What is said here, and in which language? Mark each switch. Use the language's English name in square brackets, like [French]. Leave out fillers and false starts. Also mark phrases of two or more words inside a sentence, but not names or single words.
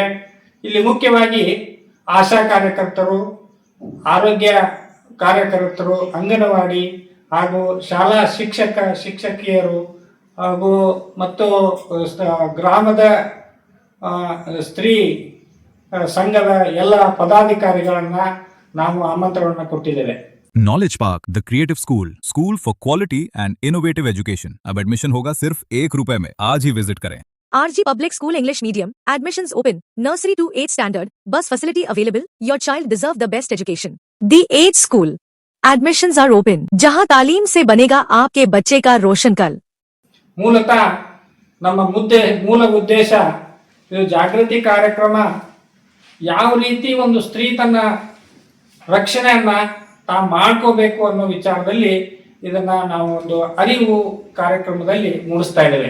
[Kannada] ಇಲ್ಲಿ ಮುಖ್ಯವಾಗಿ ಆಶಾ ಕಾರ್ಯಕರ್ತರು, ಆರೋಗ್ಯ ಕಾರ್ಯಕರ್ತರು, ಅಂಗನವಾಡಿ ಹಾಗೂ ಶಾಲಾ ಶಿಕ್ಷಕಿಯರು ಹಾಗೂ ಮತ್ತು ಗ್ರಾಮದ ಸ್ತ್ರೀ ಸಂಘದ ಎಲ್ಲ ಪದಾಧಿಕಾರಿಗಳನ್ನು ನಾವು ಆಮಂತ್ರಣವನ್ನು ಕೊಟ್ಟಿದ್ದೇವೆ. [Hindi] नॉलेज पार्क द क्रिएटिव स्कूल फॉर क्वालिटी एंड इनोवेटिव एजुकेशन। अब एडमिशन होगा सिर्फ ₹1 में। आज ही विजिट करें। [English] RG Public School English Medium, admissions open, nursery to 8th standard, bus facility available, your child deserve the best education. The Age School, admissions are open, [Hindi] जहां तालीम से बनेगा आपके बच्चे का रोशन कल। [Kannada] ಮೂಲತಃ ನಮ್ಮ ಮೂಲ ಉದ್ದೇಶ ಇದು ಜಾಗೃತಿ ಕಾರ್ಯಕ್ರಮ ಯಾವ ರೀತಿ ಒಂದು ಸ್ತ್ರೀ ತನ್ನ ರಕ್ಷಣೆಯನ್ನ ಮಾಡ್ಕೋಬೇಕು ಅನ್ನೋ ವಿಚಾರದಲ್ಲಿ ಇದನ್ನ ನಾವು ಒಂದು ಅರಿವು ಕಾರ್ಯಕ್ರಮದಲ್ಲಿ ಮೂಡಿಸ್ತಾ ಇದ್ದೇವೆ.